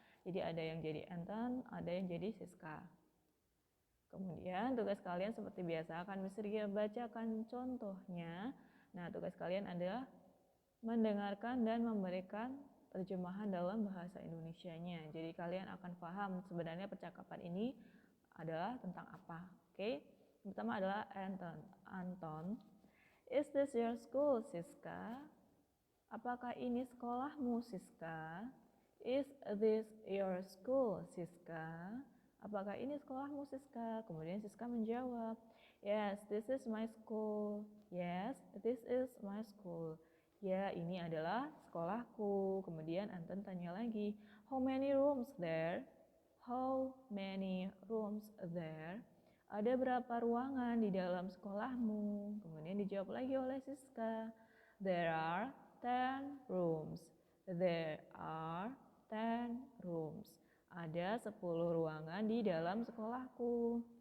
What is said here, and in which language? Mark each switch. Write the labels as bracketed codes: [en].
[id] Jadi ada yang jadi Anton, ada yang jadi Siska. Kemudian tugas kalian seperti biasa akan bisa bacakan contohnya. Nah, tugas kalian adalah mendengarkan dan memberikan terjemahan dalam bahasa Indonesianya. Jadi kalian akan paham sebenarnya percakapan ini adalah tentang apa. Oke? Pertama adalah Anton. [en] Is this your school, Siska? [id] Apakah ini sekolahmu, Siska? [en] Is this your school, Siska? [id] Apakah ini sekolahmu, Siska? Kemudian Siska menjawab, [en] yes, this is my school. Yes, this is my school. [id] Ya, ini adalah sekolahku. Kemudian Anton tanya lagi, [en] how many rooms there? How many rooms there? [id] Ada berapa ruangan di dalam sekolahmu? Kemudian dijawab lagi oleh Siska, [en] there are 10 rooms. There are 10 rooms. [id] Ada 10 ruangan di dalam sekolahku.